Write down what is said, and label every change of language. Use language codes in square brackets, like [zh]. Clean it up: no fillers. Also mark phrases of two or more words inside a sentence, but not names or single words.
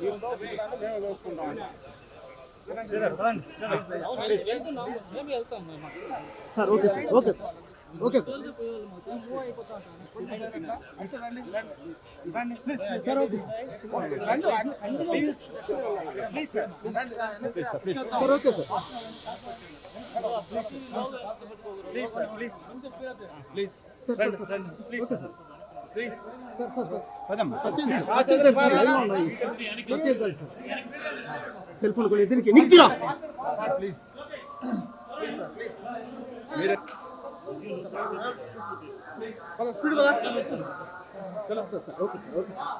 [en] sir okay sir okay okay sir sir okay sir okay sir [te] సెల్ ఫోన్ కూడా దీనికి నిక్కిరా ప్లీజ్ [hi] स्पीड बता चलो [en] sir okay okay